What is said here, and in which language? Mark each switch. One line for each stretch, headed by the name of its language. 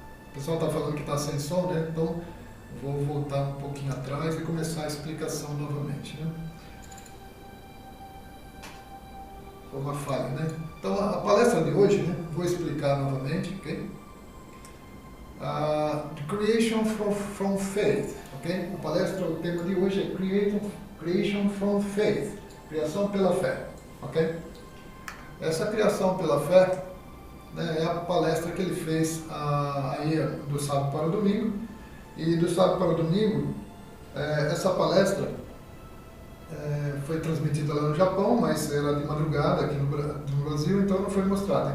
Portuguese: O pessoal está falando que está sem som, né? Então, vou voltar um pouquinho atrás e começar a explicação novamente, né? Foi uma falha, né? Então, a palestra de hoje, né? Vou explicar novamente, ok?
English: The creation from faith, ok?
Portuguese: A palestra, o tema de hoje é
English: creation from faith,
Portuguese: criação pela fé, ok? Essa criação pela fé, né, é a palestra que ele fez aí do sábado para o domingo. E do sábado para o domingo, essa palestra foi transmitida lá no Japão, mas era de madrugada aqui no Brasil, então não foi mostrada.